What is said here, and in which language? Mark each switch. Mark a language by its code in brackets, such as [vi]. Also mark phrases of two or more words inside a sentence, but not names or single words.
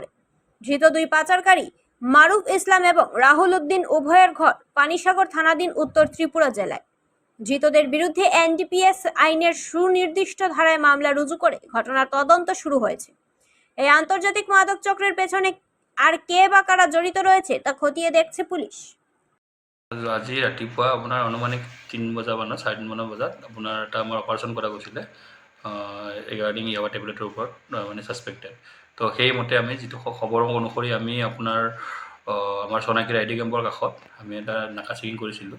[bn] ধৃত 2 পাচারকারী মারুফ ইসলাম এবং রাহুল উদ্দিন উভয়ের ঘর পানিসাগর থানাধীন উত্তর ত্রিপুরা জেলায়। ধৃতদের বিরুদ্ধে NDPS আইনের সুনির্দিষ্ট ধারায় মামলা রুজু করে ঘটনার তদন্ত শুরু হয়েছে। এই আন্তর্জাতিক মাদক চক্রের পেছনে আর কে বা কারা জড়িত রয়েছে তা খতিয়ে দেখছে পুলিশ। [as] আজি ৰাতিপুৱা আপোনাৰ অনুমানিক 3 বজামানত 3:30 বজাত আপোনাৰ এটা আমাৰ অপাৰেশ্যন কৰা গৈছিলে ৰিগাৰ্ডিং ইয়াবা টেবলেটৰ ওপৰত মানে ছাছপেক্টেড। তো সেইমতে আমি যিটো খবৰ অনুসৰি আমি আপোনাৰ আমাৰ সোনাখিৰা আইডি কেম্পৰ কাষত আমি এটা নাকা চেকিং কৰিছিলোঁ।